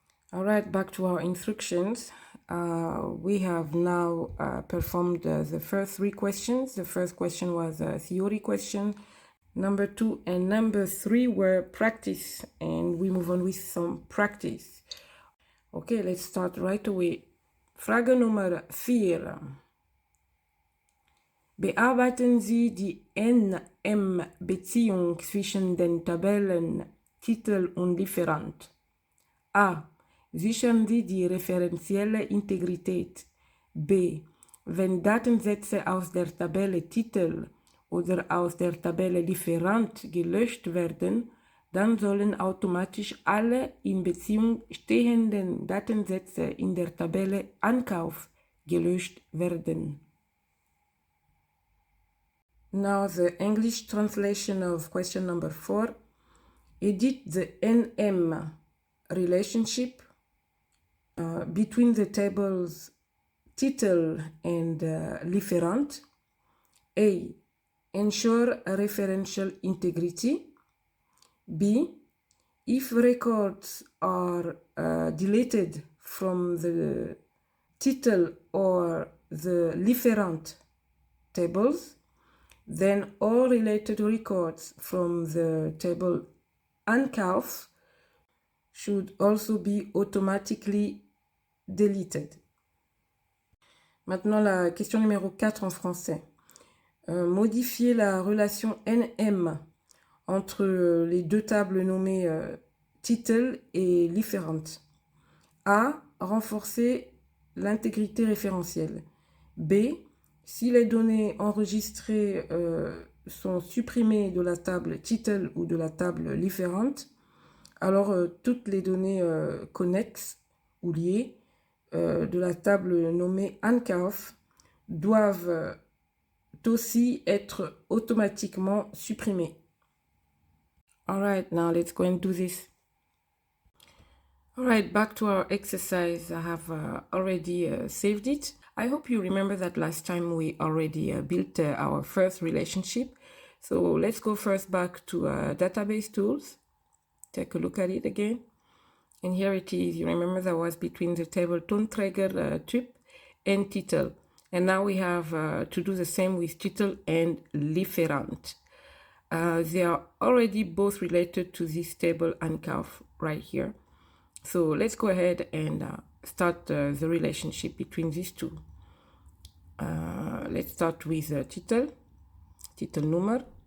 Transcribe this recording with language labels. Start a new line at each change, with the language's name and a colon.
English: All right, back to our instructions. We have now performed the first 3 questions. The first question was a theory question. Number 2 and number 3 were practice, and we move on with some practice. Okay, let's start right away.
German: Frage Nummer 4. Bearbeiten Sie die NM-Beziehung zwischen den Tabellen Titel und Lieferant. A. Sichern Sie die referenzielle Integrität. B. Wenn Datensätze aus der Tabelle Titel oder aus der Tabelle Lieferant gelöscht werden, dann sollen automatisch alle in Beziehung stehenden Datensätze in der Tabelle Ankauf gelöscht werden.
English: Now the English translation of question number 4. Edit the NM relationship between the tables title and Lieferant. A. Ensure referential integrity. B. If records are deleted from the title or the Lieferant tables, then all related records from the table Ankauf should also be automatically deleted.
French: Maintenant, la question numéro 4 en français. Modifier la relation NM entre les deux tables nommées title et Lieferant. A. Renforcer l'intégrité référentielle. B. Si les données enregistrées sont supprimées de la table title ou de la table Lieferant, alors toutes les données connexes ou liées de la table nommée Ankauf doivent aussi être automatiquement supprimées.
English: All right, now let's go and do this. All right, back to our exercise. I have already saved it. I hope you remember that last time we already built our first relationship. So let's go first back to database tools. Take a look at it again. And here it is. You remember that was between the table Tonträger Typ and Titel. And now we have to do the same with Titel and Lieferant. They are already both related to this table Ankauf right here. So let's go ahead and start the relationship between these two. Let's start with Titel Nummer.